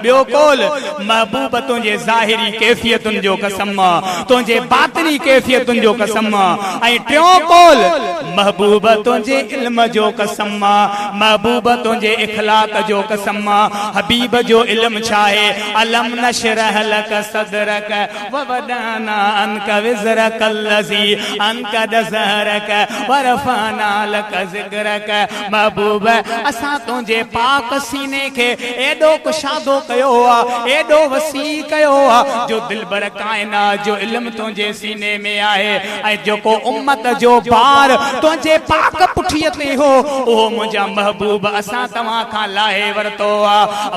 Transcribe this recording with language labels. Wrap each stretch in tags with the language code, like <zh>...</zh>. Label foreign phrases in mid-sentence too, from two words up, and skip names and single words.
<sd>ॿियो कौल महबूब तुंहिंजे ज़ाहिरी कैफियतुनि जो कसम आहे, तुंहिंजे बातिनी कैफियतुनि जो कसम आहे। ऐं टियों कौल महबूब तुंहिंजे इल्म जो कसम आहे, महबूब तुंहिंजे इख़लाक़ जो कसम आहे। हबीब जो इल्म छा आहे?</sd> <ar>ألم نشرح لك صدرك و وضعنا عنك وزرك الذي أنقض ظهرك و رفعنا لك ذكرك.</ar> <sd>महबूब असां तुंहिंजे पाक सीने खे एॾो कुशादो कयो आहे, एॾो वसी कयो आहे जो दिलबर काइनात जो इल्म तुंहिंजे सीने में आहे। ऐं जेको उम्मत जो बार तुंहिंजे पाक पुठीअ ते हो उहो मुंहिंजा महबूब असां तव्हां खां लाहे वरितो आहे।</sd>